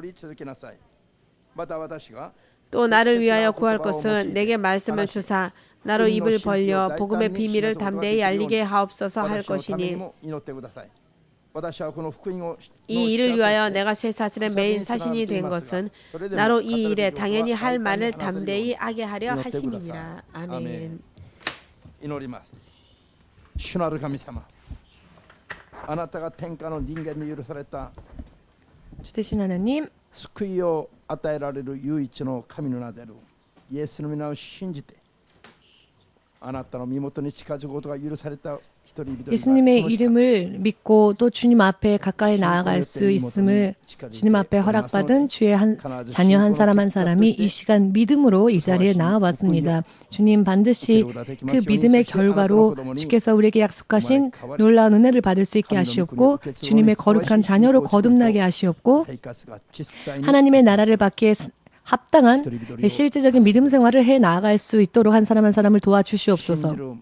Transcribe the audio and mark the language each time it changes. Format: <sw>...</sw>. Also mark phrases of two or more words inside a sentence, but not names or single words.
<ko>또 나를 위하여 구할 것은 내게 말씀을 주사 나로 입을 벌려 복음의 비밀을 담대히 알리게 하옵소서 할 것이니 이 일을 위하여 내가 쇠사슬의 메인 사신이 된 것은 나로 이 일에 당연히 할 말을 담대히 하게 하려 하심이니라. 아멘. 주 되신 하나님,</ko> <ja>救いを与えられる唯一の神の名であるイエスの皆を信じてあなたの身元に近づくことが許された</ja> <ko>예수님의 이름을 믿고 또 주님 앞에 가까이 나아갈 수 있음을 주님 앞에 허락받은 주의 자녀 한 사람이 이 시간 믿음으로 이 자리에 나와왔습니다. 주님 반드시 그 믿음의 결과로 주께서 우리에게 약속하신 놀라운 은혜를 받을 수 있게 하시옵고 주님의 거룩한 자녀로 거듭나게 하시옵고 하나님의 나라를 받기에 합당한 실제적인 믿음 생활을 해 나아갈 수 있도록 한 사람을 도와주시옵소서.</ko>